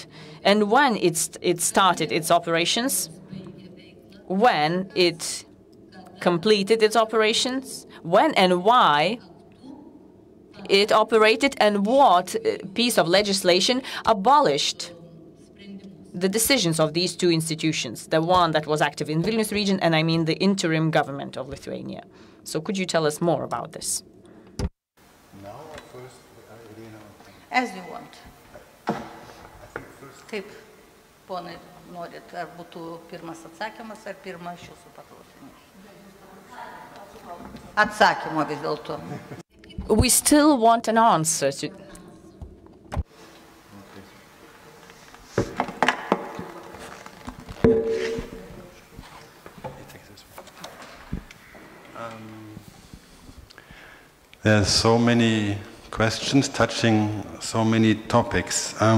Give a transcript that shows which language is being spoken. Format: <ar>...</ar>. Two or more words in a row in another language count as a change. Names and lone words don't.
<en>And when it started its operations, when it completed its operations, when and why it operated, and what piece of legislation abolished the decisions of these two institutions, the one that was active in Vilnius region, and I mean the interim government of Lithuania. So could you tell us more about this? Now or first, As you want.</en> <lt>Kaip, ponai, norit, ar būtų pirmas atsakymas, ar pirmas jūsų paklausimas? Atsakymo vis dėlto.</lt> <en>We still want an answer to... There's so many questions touching so many topics.</en>